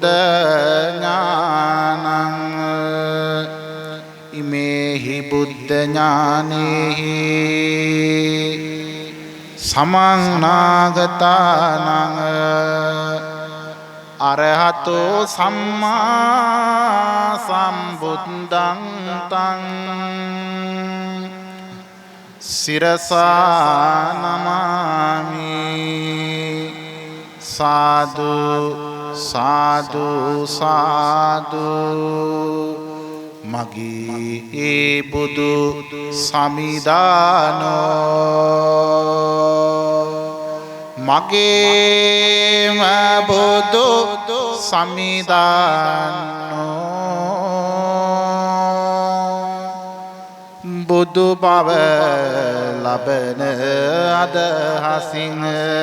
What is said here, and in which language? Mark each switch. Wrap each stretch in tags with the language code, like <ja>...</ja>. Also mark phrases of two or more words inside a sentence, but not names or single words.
<pi>ඥානං ඉමේහි බුද්ධ ඥානෙහි සමන්නාගතානං අරහතෝ සම්මා සම්බුද්ධං තං සිරසා නමාමි</pi> <si>සාදු සාදු සාදු මගේ බුදු සමිදානෝ මගේම බුදු සමිදානෝ බුදු බව ලබන අදහසින්</si>